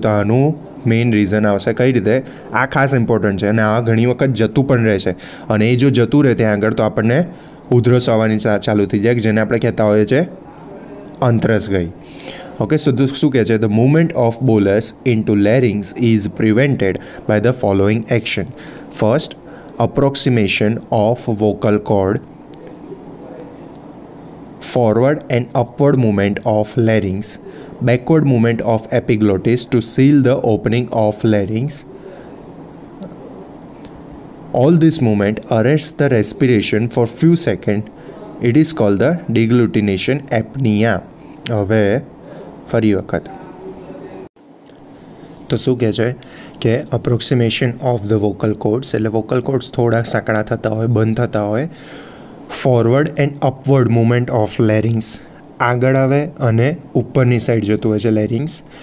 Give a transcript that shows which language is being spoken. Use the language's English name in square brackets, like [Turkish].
[Gujarati] તો આનું main reason આવશે કઈ રીતે. આ ખાસ ઇમ્પોર્ટન્ટ છે અને આ ઘણી વખત જતું પણ રહે છે અને એ જો જતું રહે ત્યાં આગળ તો આપણને ઉધરસ આવવાની ચાલુ થઈ જાય જેને આપણે કહેતા હોઈએ છીએ અંતરસ ગઈ. [English] okay, so [Gujarati] શું કહે છે? [English] The movement of bolus into larynx is prevented by the following action. First, approximation of vocal cord. Forward and upward movement of larynx, backward movement of epiglottis to seal the opening of larynx. All this movement arrests the respiration for few seconds. It is called the deglutination apnea. [Gujarati] હવે ફરી વખત તો શું કહે છે કે [English] approximation of the vocal cords, [Gujarati] એટલે vocal chords થોડા સાંકડા થતા હોય, બંધ થતા હોય. [English] forward and upward movement of larynx, [Gujarati] આગળ આવે અને ઉપરની સાઈડ જતું હોય છે લેરિંગ્સ.